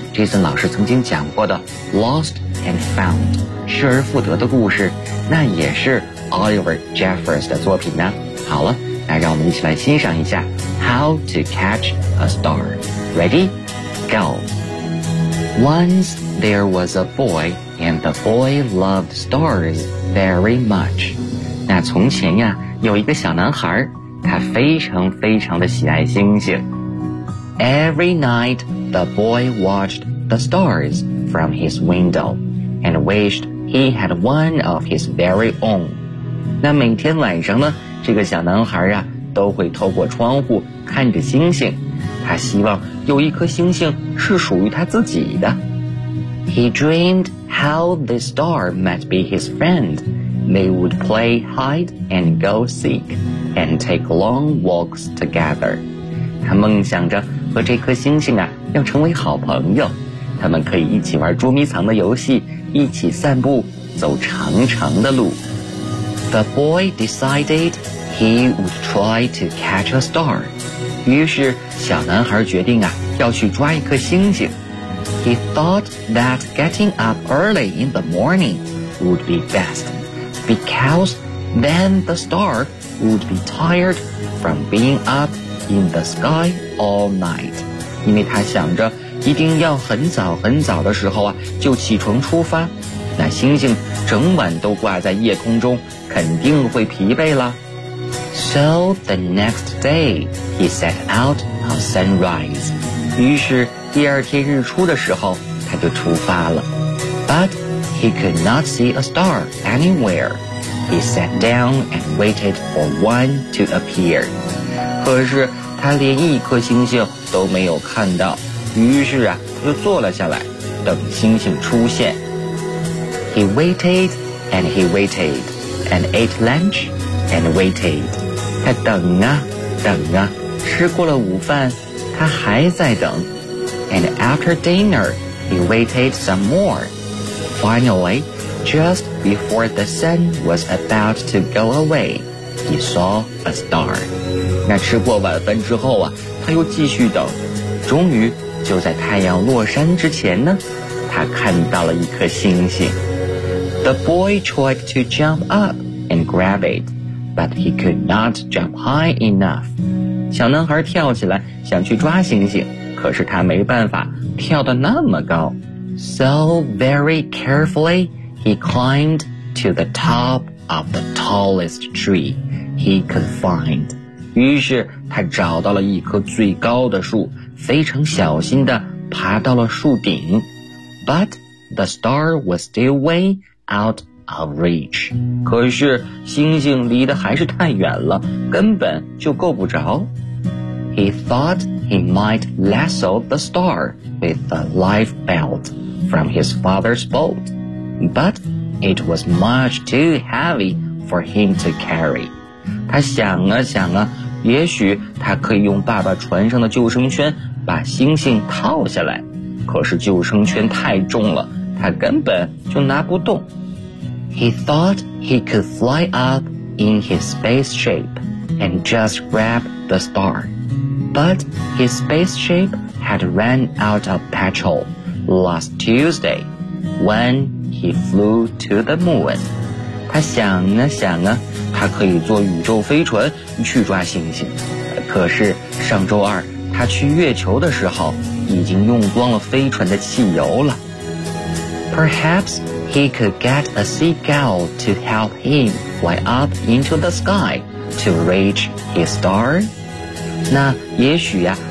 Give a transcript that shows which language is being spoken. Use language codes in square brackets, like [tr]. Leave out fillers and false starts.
[zh] Jason 老师曾经讲过的 Lost and Found 失而复得的故事，那也是 Oliver Jeffers 的作品呢。好了，那让我们一起来欣赏一下 How to Catch a Star. [en] Ready? Go! Once there was a boy, and the boy loved stars very much. [zh] 那从前呀，有一个小男孩，他非常非常的喜爱星星。 [en] Every night, the boy watched the stars from his window and wished he had one of his very own. [zh] 那每天晚上呢，这个小男孩啊，都会透过窗户看着星星，他希望有一颗星星是属于他自己的。 [en] He dreamed how the star might be his friend. They would play hide and go seek and take long walks together. [zh] 他梦想着和这颗星星啊要成为好朋友，他们可以一起玩捉迷藏的游戏，一起散步，走长长的路。 [en] The boy decided he would try to catch a star. [zh] 于是小男孩决定啊要去抓一颗星星。 [en] He thought that getting up early in the morning would be best, because then the star would be tired from being upIn the sky all night. [zh] 因为他想着一定要很早很早的时候啊就起床出发，那星星整晚都挂在夜空中肯定会疲惫了。 [en] So the next day he set out on sunrise. [zh] 于是第二天日出的时候他就出发了。 [en] But he could not see a star anywhere. He sat down and waited for one to appear. [zh] 可是他连一颗星星都没有看到，于是啊，他就坐了下来，等星星出现。 [en] He waited and he waited and ate lunch and waited. [zh] 他等啊，等啊，吃过了午饭，他还在等。 [en] And after dinner, he waited some more. Finally, just before the sun was about to go away, he saw a star. [zh] 那吃过晚饭之后啊，他又继续等，终于就在太阳落山之前呢，他看到了一颗星星。 [en] The boy tried to jump up and grab it, but he could not jump high enough. [zh] 小男孩跳起来想去抓星星，可是他没办法跳得那么高。 [en] So very carefully he climbed to the top of the tallest tree he could find. [zh] 于是他找到了一棵最高的树，非常小心地爬到了树顶。 [en] But the star was still way out of reach. [zh] 可是星星离得还是太远了，根本就够不着。 [en] He thought he might lasso the star with a life belt from his father's boat, but it was much too heavy for him to carry. [zh] 他想啊想啊，也许他可以用爸爸船上的救生圈把星星套下来，可是救生圈太重了，他根本就拿不动。 [en] He thought he could fly up in his spaceship and just grab the star, but his spaceship had run out of petrol last Tuesday when he flew to the moon. [zh] 他想啊想啊，他可以坐宇宙飞船去抓星星，可是上周二他去月球的时候已经用光了飞船的汽油了。 [en] Perhaps he could get a seagull to help him fly up into the sky to reach his star. [zh] 那也许啊，